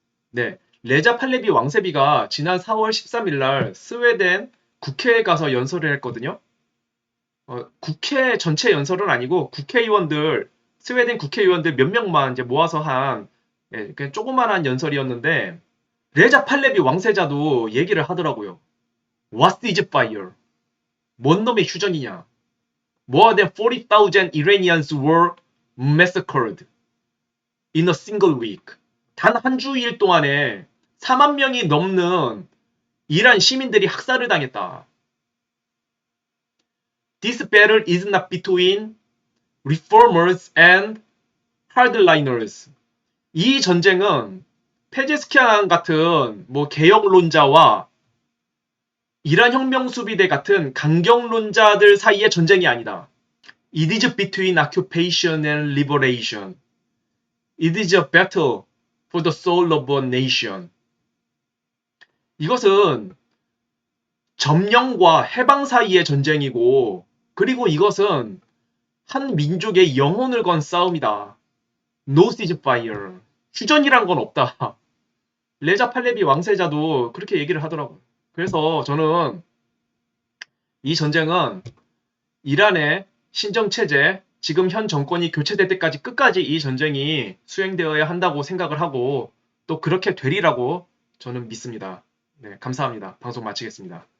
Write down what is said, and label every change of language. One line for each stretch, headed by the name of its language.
Korean: 네, 레자 팔레비 왕세비가 지난 4월 13일 날 스웨덴 국회에 가서 연설을 했거든요. 국회 전체 연설은 아니고 국회의원들 스웨덴 국회의원들 몇 명만 이제 모아서 한 그냥 조그만한 연설이었는데 레자 팔레비 왕세자도 얘기를 하더라고요.
English: What is fire?
Korean: 뭔 놈의 휴전이냐?
English: More than 40,000 Iranians were massacred in a single week.
Korean: 단 한 주일 동안에 4만 명이 넘는 이란 시민들이 학살을 당했다.
English: This battle is not between reformers and hardliners.
Korean: 이 전쟁은 페제스키안 같은 뭐 개혁론자와 이란 혁명 수비대 같은 강경론자들 사이의 전쟁이 아니다.
English: It is between occupation and liberation. It is a battle for the soul of a nation.
Korean: 이것은 점령과 해방 사이의 전쟁이고 그리고 이것은 한 민족의 영혼을 건 싸움이다.
English: No ceasefire.
Korean: 휴전이란 건 없다. 레자 팔레비 왕세자도 그렇게 얘기를 하더라고요. 그래서 저는 이 전쟁은 이란의 신정체제, 지금 현 정권이 교체될 때까지 끝까지 이 전쟁이 수행되어야 한다고 생각을 하고 또 그렇게 되리라고 저는 믿습니다. 네, 감사합니다. 방송 마치겠습니다.